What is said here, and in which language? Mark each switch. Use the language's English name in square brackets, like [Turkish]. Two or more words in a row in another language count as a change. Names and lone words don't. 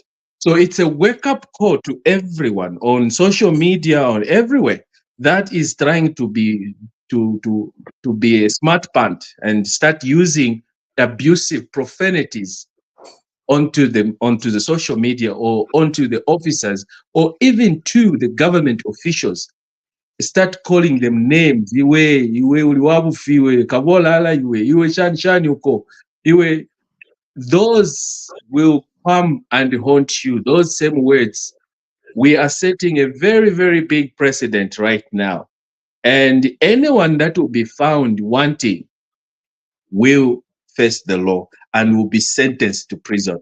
[English] So it's a wake-up call to everyone on social media or everywhere that is trying to be a smart pant and start using abusive profanities onto the social media or onto the officers or even to the government officials. start calling them names. [Bemba] Iwe uliwabufiwe, kabolala iwe shani uko, iwe. [English] Those will come and haunt you. Those same words. We are setting a very, very big precedent right now. And anyone that will be found wanting will face the law and will be sentenced to prison.